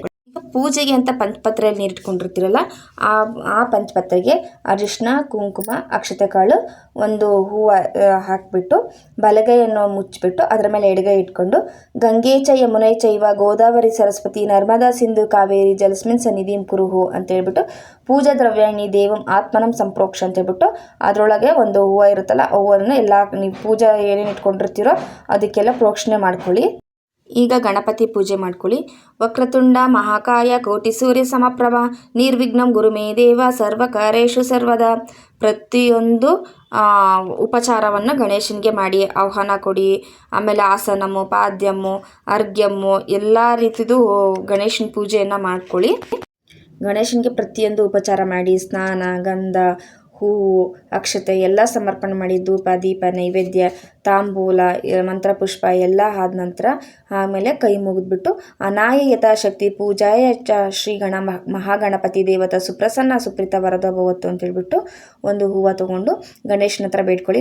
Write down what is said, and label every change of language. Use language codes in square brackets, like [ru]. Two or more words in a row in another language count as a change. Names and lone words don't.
[kn] ಪೂಜೆಗೆ ಅಂತ ಪಂಚಪತ್ರೆಯಲ್ಲಿ ನೀರಿಟ್ಕೊಂಡಿರ್ತೀರಲ್ಲ, ಆ ಪಂಚಪತ್ರೆಗೆ ಅರಿಶಿನ, ಕುಂಕುಮ, ಅಕ್ಷತೆ ಕಾಳು, ಒಂದು ಹೂವು ಹಾಕಿಬಿಟ್ಟು ಬಲಗೈಯನ್ನು ಮುಚ್ಚಿಬಿಟ್ಟು ಅದರ ಮೇಲೆ ಎಡಗೈ ಇಟ್ಕೊಂಡು [sa] ಗಂಗೆ ಚ ಯಮುನೈ ಚೈವ ಗೋದಾವರಿ ಸರಸ್ವತಿ ನರ್ಮದಾ ಸಿಂಧು ಕಾವೇರಿ ಜಲಸ್ಮಿನ್ ಸನ್ನಿಧಿಂ ಕುರುಹು [kn] ಅಂತೇಳ್ಬಿಟ್ಟು [sa] ಪೂಜಾ ದ್ರವ್ಯಾಣಿ ದೇವಂ ಆತ್ಮನಂ ಸಂಪ್ರೋಕ್ಷ [kn] ಅಂತೇಳ್ಬಿಟ್ಟು ಅದರೊಳಗೆ ಒಂದು ಹೂವು ಇರುತ್ತಲ್ಲ, ಆ ಹೂವನ್ನು ಎಲ್ಲ ನೀವು ಪೂಜಾ ಏನೇನು ಇಟ್ಕೊಂಡಿರ್ತೀರೋ ಅದಕ್ಕೆಲ್ಲ ಪ್ರೋಕ್ಷಣೆ ಮಾಡ್ಕೊಳ್ಳಿ. ಈಗ ಗಣಪತಿ ಪೂಜೆ ಮಾಡ್ಕೊಳ್ಳಿ. [sa] ವಕ್ರತುಂಡ ಮಹಾಕಾಯ ಕೋಟಿ ಸೂರ್ಯ ಸಮಪ್ರಭ ನಿರ್ವಿಘ್ನಂ ಗುರುಮೇ ದೇವ ಸರ್ವಕಾರ್ಯೇಷು ಸರ್ವದಾ. [kn] ಪ್ರತಿಯೊಂದು ಉಪಚಾರವನ್ನು ಗಣೇಶನಿಗೆ ಮಾಡಿ ಆಹ್ವಾನ ಕೊಡಿ. ಆಮೇಲೆ ಆಸನಮು, ಪಾದ್ಯಮ್ಮು, ಅರ್ಘ್ಯಮ್ಮು ಎಲ್ಲ ರೀತಿದು ಗಣೇಶನ ಪೂಜೆಯನ್ನು ಮಾಡ್ಕೊಳ್ಳಿ. ಗಣೇಶನಿಗೆ ಪ್ರತಿಯೊಂದು ಉಪಚಾರ ಮಾಡಿ ಸ್ನಾನ, ಗಂಧ, ಹೂವು, ಅಕ್ಷತೆ ಎಲ್ಲ ಸಮರ್ಪಣೆ ಮಾಡಿ ಧೂಪ, ದೀಪ, ನೈವೇದ್ಯ, ತಾಂಬೂಲ, ಮಂತ್ರಪುಷ್ಪ ಎಲ್ಲ ಆದ ನಂತರ ಆಮೇಲೆ ಕೈ ಮುಗಿದ್ಬಿಟ್ಟು [sa] ಅನಾಯ ಯಥಾಶಕ್ತಿ ಪೂಜಾಯ ಚ ಶ್ರೀ ಮಹಾಗಣಪತಿ ದೇವತಾ ಸುಪ್ರಸನ್ನ ಸುಪ್ರೀತ ವರದ ಭವತ್ತು [kn] ಅಂತೇಳ್ಬಿಟ್ಟು ಒಂದು ಹೂವು ತೊಗೊಂಡು ಗಣೇಶನ ಹತ್ರ ಬೇಡ್ಕೊಳ್ಳಿ.